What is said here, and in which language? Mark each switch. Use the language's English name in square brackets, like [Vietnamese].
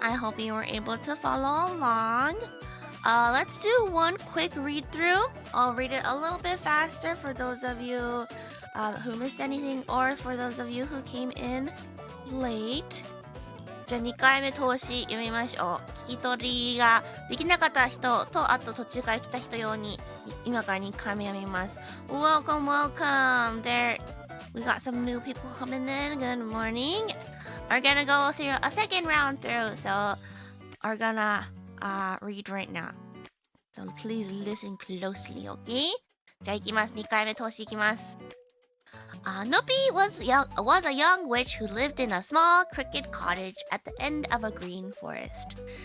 [English] I hope you were able to follow along. Let's do one quick read through. I'll read it a little bit faster for those of you who missed anything or for those of you who came in late. [Japanese] じゃあ2回目通し読みましょう。聞き取りができなかった人とあと途中から来た人用に今から2回目読みます。 [English] Welcome, welcome. We got some new people coming in. Good morning. We're gonna go through a second round through, so we're gonna read right now. So please listen closely, okay? [Japanese] じゃあ行きます。2回目通していきます。 [English] Nopi was a young witch who lived in a small cricket cottage at the end of a green forest.